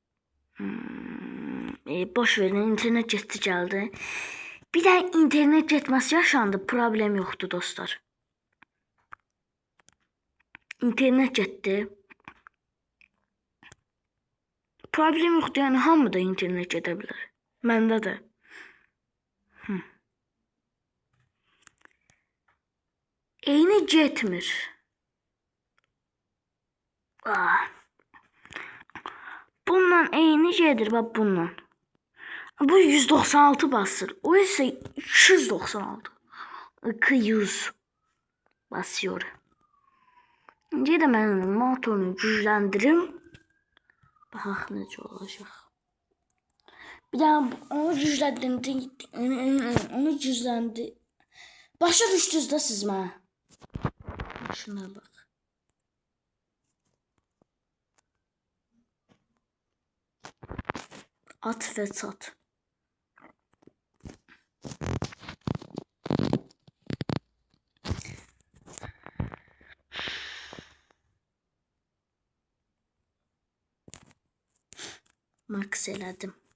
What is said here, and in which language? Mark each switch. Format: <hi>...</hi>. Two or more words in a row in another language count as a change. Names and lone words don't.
<az>Boş verin, internet getdi geldi. Bir de internet getməsi yaşandı, problem yoktu dostlar. İnternet getdi. Problem yoktu, yani hamı da internet gedə bilər. Məndə də. Eyni getmir. Bundan eyni gedir,</az> <tr>bak bundan. Bu 196 basır. O ise 296. 200 basıyor. İnce de ben motorunu gücləndirim.</tr> <az>Baxaq necə olacaq. Bir daha onu gücləndi. Başa düşdünüz də siz mənə.</az> <tr>Şuna bak. At ve sat.</tr> <az>Max elədim.</az>